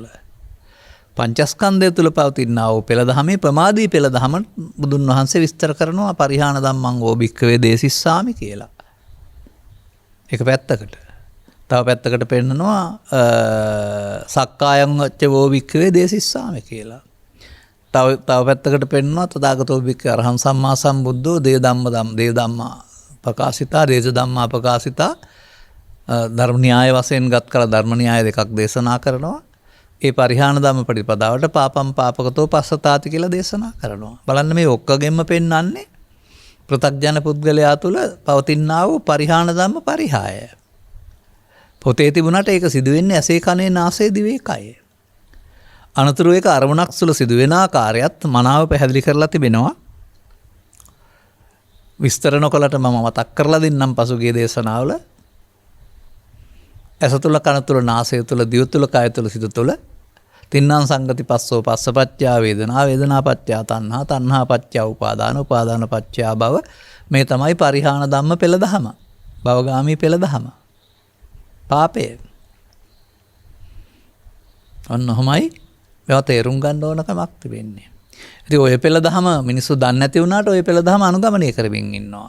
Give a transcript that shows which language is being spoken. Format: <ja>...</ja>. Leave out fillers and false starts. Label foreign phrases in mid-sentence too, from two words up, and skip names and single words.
<si>පංචස්කන්ධය තුල පවතිනා වූ පෙළදහමේ ප්‍රමාදී පෙළදහම බුදුන් වහන්සේ විස්තර කරනවා</si> <pi>පරිහාන ධම්මං ඕ භික්ඛවේ දේසිස්සාමි</pi> <si>කියලා. එක පැත්තකට. තව පැත්තකට පෙන්නනවා</si> <pi>සක්කායං වච්ච වෝ භික්ඛවේ දේසිස්සාමි</pi> <si>කියලා. තව පැත්තකට පෙන්නනවා</si> <pi>තථාගතෝ භික්ඛවේ අරහං සම්මා සම්බුද්ධෝ දේ ධම්මා ප්‍රකාශිතා දේස ධම්මා ප්‍රකාශිතා</pi> <si>ධර්ම න්‍යාය වශයෙන් ගත් කල ධර්ම න්‍යාය දෙකක් දේශනා කරනවා. ඒ පරිහාන ධම්ම ප්‍රතිපදාවට</si> <pi>පාපම් පාපකතෝ පස්සතාති</pi> <si>කියලා දේශනා කරනවා. බලන්න මේ ඔක්කොගෙම පෙන්වන්නේ පෘථග්ජන පුද්ගලයා තුළ පවතිනා වූ පරිහාන ධම්ම පරිහාය. පොතේ තිබුණාට ඒක සිදු වෙන්නේ ඇසේ කනේ නාසයේ දිවේ කයේ. අනතුරු ඒක අරමුණක් තුළ සිදුවෙන ආකාරයත් මනාව පැහැදිලි කරලා තිබෙනවා. විස්තර නොකලට මම මතක් කරලා දෙන්නම් පසුගිය දේශනාවල. ඇස තුළ කන තුළ නාසය තුළ දිව තුළ කය තුළ සිත තුළ</si> <pi>තින්නම් සංගති පස්සෝ පස්සපච්චා වේදනා වේදනා පච්චා තණ්හා තණ්හා පච්චා උපාදාන උපාදාන පච්චා භව</pi> <si>මේ තමයි පරිහාන ධම්ම පෙළදහම. භවගාමී පෙළදහම. පාපය. ඔන්න ඔහමයි මේවා තේරුම් ගන්න ඕනකමක් තිබෙන්නේ. ඉතින් ඔය පෙළදහම මිනිස්සු දන්නේ නැති වුණාට ඔය පෙළදහම අනුගමනය කරමින් ඉන්නවා.</si>